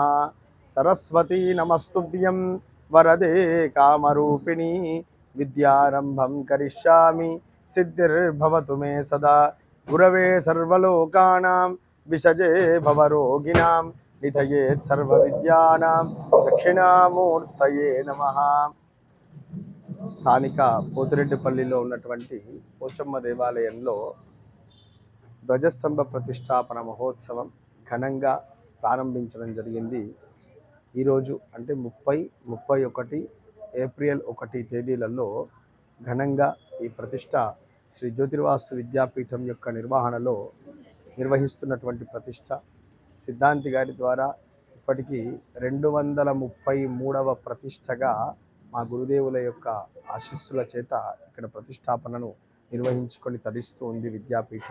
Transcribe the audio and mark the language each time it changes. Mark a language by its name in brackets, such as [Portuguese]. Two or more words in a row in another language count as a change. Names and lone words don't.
[Sanskrit] सरस्वती नमस्तुभ्यं वरदे कामरूपिणी विद्यारंभं करिष्यामि सिद्धिर्भवतु मे सदा। गुरवे सर्वलोकानां विषजे भवरोगिणां निधयेत् सर्वविद्यानां दक्षिणामूर्तये नमः। [Telugu] స్థానిక పోతిరెడ్డిపల్లిలో ఉన్నటువంటి పోచమ్మ దేవాలయంలో ధ్వజస్తంభ ప్రతిష్టాపన మహోత్సవం ఘనంగా ప్రారంభించడం జరిగింది. ఈరోజు అంటే 30, 31 ఏప్రిల్ 1 తేదీలలో ఘనంగా ఈ ప్రతిష్ట శ్రీ జ్యోతిర్వాస్తు విద్యాపీఠం యొక్క నిర్వహణలో నిర్వహిస్తున్నటువంటి ప్రతిష్ట సిద్ధాంతి గారి ద్వారా ఇప్పటికీ 233వ ప్రతిష్టగా మా గురుదేవుల యొక్క ఆశీస్సుల చేత ఇక్కడ ప్రతిష్టాపనను నిర్వహించుకొని తరిస్తూ ఉంది విద్యాపీఠం.